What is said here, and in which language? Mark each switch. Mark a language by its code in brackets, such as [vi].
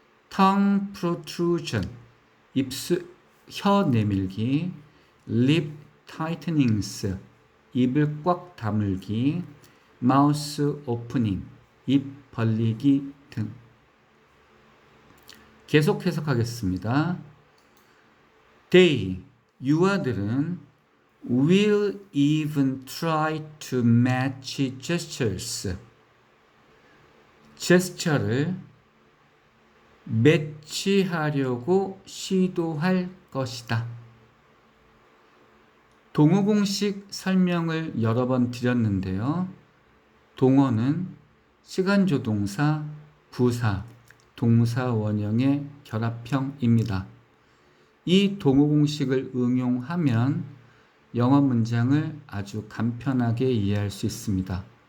[ko] tongue protrusion, 입술, 혀 내밀기, lip tightenings, 입을 꽉 다물기, mouth opening, 입 벌리기 등. 계속 해석하겠습니다. [en] They, [ko] 유아들은 [en] will even try to match gestures, [ko] 제스처를 매치하려고 시도할 것이다. 동어 공식 설명을 여러 번 드렸는데요. 동어는 시간조동사, 부사, 동사 원형의 결합형입니다. 이 동어 공식을 응용하면 영어 문장을 아주 간편하게 이해할 수 있습니다.